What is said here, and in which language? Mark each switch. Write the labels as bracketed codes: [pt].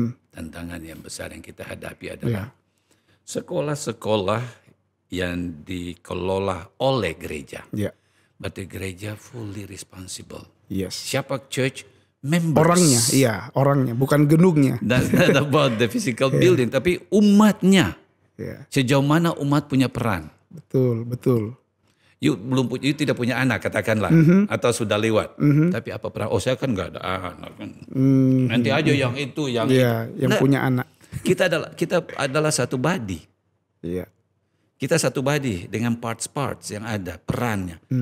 [id] Tantangan yang besar yang kita hadapi adalah sekolah-sekolah yang dikelola oleh gereja. Berarti gereja [en] fully responsible. [id] Siapa church? Members. Orangnya, bukan gedungnya. [en] That's not about the physical building, [id] tapi umatnya. Sejauh mana umat punya peran. Betul. You tidak punya anak katakanlah atau sudah lewat. Tapi apa peran? Saya kan nggak ada anak kan. Nanti aja yang itu yang punya anak. Kita adalah satu body. Kita satu body dengan parts yang ada perannya.